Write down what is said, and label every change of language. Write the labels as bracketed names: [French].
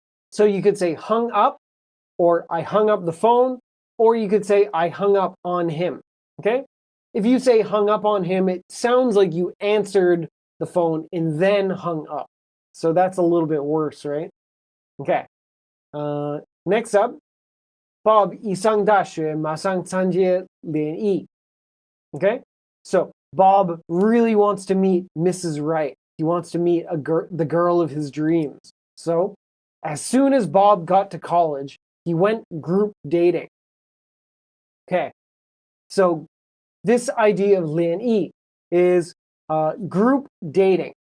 [English] So you could say hung up, or I hung up the phone, or you could say I hung up on him. Okay? If you say hung up on him, it sounds like you answered the phone and then hung up. So that's a little bit worse, right? Okay. Next up, [Chinese] Bob 一上大学马上参加联谊. [English] Okay? So Bob really wants to meet Mrs. Right. He wants to meet the girl of his dreams. So as soon as Bob got to college, he went group dating. Okay. So this idea of 联谊 is group dating.